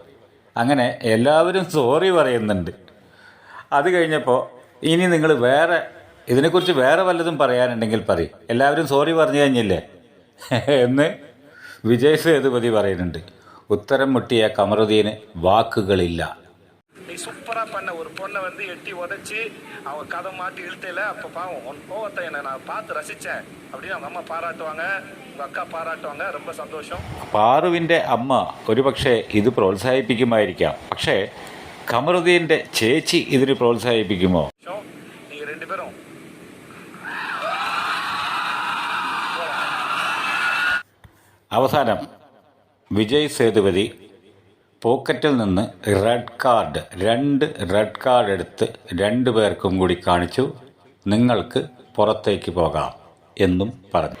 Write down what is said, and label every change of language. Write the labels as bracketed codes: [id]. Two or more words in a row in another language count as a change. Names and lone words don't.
[ml] അങ്ങനെ എല്ലാവരും സോറി പറയുന്നുണ്ട്. അത് കഴിഞ്ഞപ്പോൾ ഇനി നിങ്ങൾ ഇതിനെക്കുറിച്ച് വേറെ വല്ലതും പറയാനുണ്ടെങ്കിൽ പറയും, എല്ലാവരും സോറി പറഞ്ഞു കഴിഞ്ഞില്ലേ എന്ന് വിജയ് സേതുപതി പറയുന്നുണ്ട്. ഉത്തരം മുട്ടിയ കമറുദ്ദീന് വാക്കുകളില്ല. [ta] நீ சூப்பரா பண்ண ஒரு பொண்ணை வந்து எட்டி உதைச்சி அவ கதை மாட்டி இழுத்தையில அப்ப பாவம் உன் கோவத்தை என்ன நான் பார்த்து ரசிச்சேன் அப்படின்னு அவங்க அம்மா பாராட்டுவாங்க, உங்க அக்கா பாராட்டுவாங்க. ரொம்ப சந்தோஷம். [ml] പാറുവിൻ്റെ അമ്മ ഒരുപക്ഷെ ഇത് പ്രോത്സാഹിപ്പിക്കുമായിരിക്കാം, പക്ഷേ കമറുദ്ദീൻ്റെ ചേച്ചി ഇതിന് പ്രോത്സാഹിപ്പിക്കുമോ? [ta] நீங்க ரெண்டு பேரும் [ml] അവസാനം വിജയ് സേതുപതി പോക്കറ്റിൽ നിന്ന് രണ്ട് റെഡ് കാർഡ് എടുത്ത് 2 പേർക്കും കൂടി കാണിച്ചു, നിങ്ങൾക്ക് പുറത്തേക്ക് പോകാം എന്നും പറഞ്ഞു.